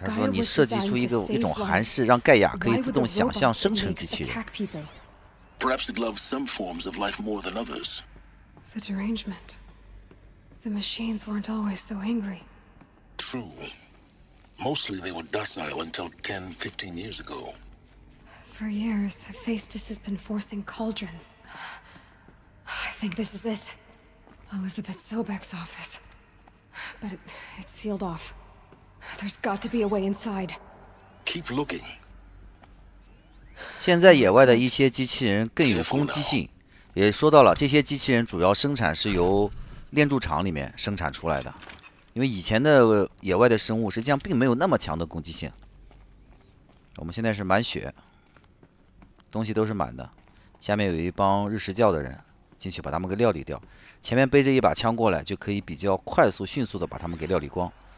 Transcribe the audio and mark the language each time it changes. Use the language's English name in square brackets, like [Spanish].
[Chinese] 他说你设计出一种函式，让盖亚可以自动想象生成机器人。 [English] Perhaps it loves some forms of life more than others. The derangement. The machines weren't always so angry. True. Mostly they were docile until 10, 15 years ago. For years, Hephaestus has been forcing cauldrons. I think this is it. Elizabeth Sobek's office. But it's sealed off. There's got to be a way inside. Keep looking. [Chinese] 现在野外的一些机器人更有攻击性，也说到了，这些机器人主要生产是由炼铸厂里面生产出来的，因为以前的野外的生物实际上并没有那么强的攻击性。我们现在是满血，东西都是满的，下面有一帮日食教的人进去把他们给料理掉，前面背着一把枪过来，就可以比较快速、迅速的把他们给料理光。